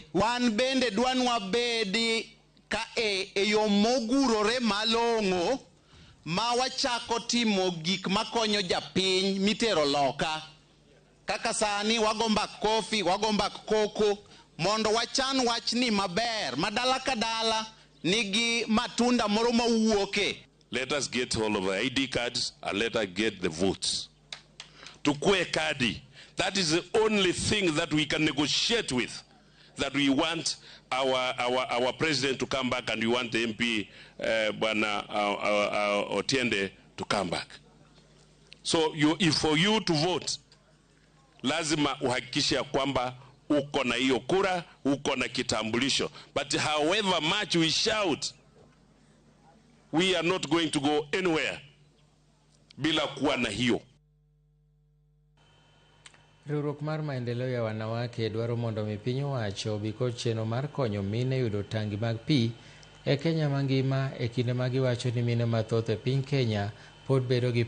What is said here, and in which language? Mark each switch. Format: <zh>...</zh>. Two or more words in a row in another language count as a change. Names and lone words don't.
<luo>Wan bende dwanwa bedi ka e yo mogurore malong'o ma wachako timo gik makonyo japiny mitero loka. Kaka sani wago mbak kofi, wago mbak koko, mondo wachan wachni maber, madala ka dala nigi matunda moro mawuoke.</luo> <en>Let us get hold of the ID cards and let us get the votes.</en> <sw>Tukue kadi.</sw> <en>That is the only thing that we can negotiate with. That we want our president to come back and we want the MP Bwana Otiende to come back. So if for you to vote,</en> <sw>lazima uhakikishe ya kwamba uko na hiyo kura, uko na kitambulisho.</sw> <en>But however much we shout, we are not going to go anywhere</en> <sw>bila kuwa na hiyo.</sw> <luo>Riwruok mar maendeleo ya wanawake dwaro mondo mi piny owacho obi kod chenro mar konyo mine yudo tangi mag pi e Kenya mangima, e kinde ma giwacho ni mine mathoth e piny Kenya pod bedo gi</luo>